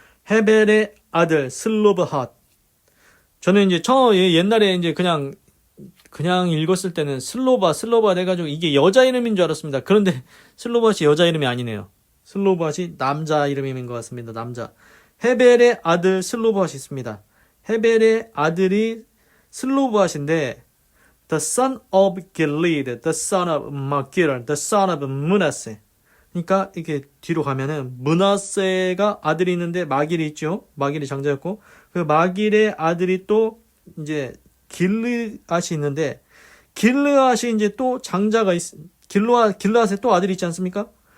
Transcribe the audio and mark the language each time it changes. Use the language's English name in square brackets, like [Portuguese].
[Korean] 헤벨의 아들 슬로브핫. 저는 이제 옛날에 이제 그냥 읽었을 때는 슬로바 해가지고 이게 여자 이름인 줄 알았습니다. 그런데 슬로바시 여자 이름이 아니네요. 슬로바시 남자 이름인 것 같습니다. 남자. 헤벨의 아들 슬로바시 있습니다. 헤벨의 아들이 슬로바시인데, [English] the son of Gilead, the son of Machir, the son of Manasseh. [Korean] 그러니까 이렇게 뒤로 가면은 므낫세가 아들이 있는데 마길이 있죠. 마길이 장자였고, 그 마길의 아들이 또 이제 길르앗이 있는데, 길르앗이 이제 또 장자가 길르앗에 또 아들이 있지 않습니까?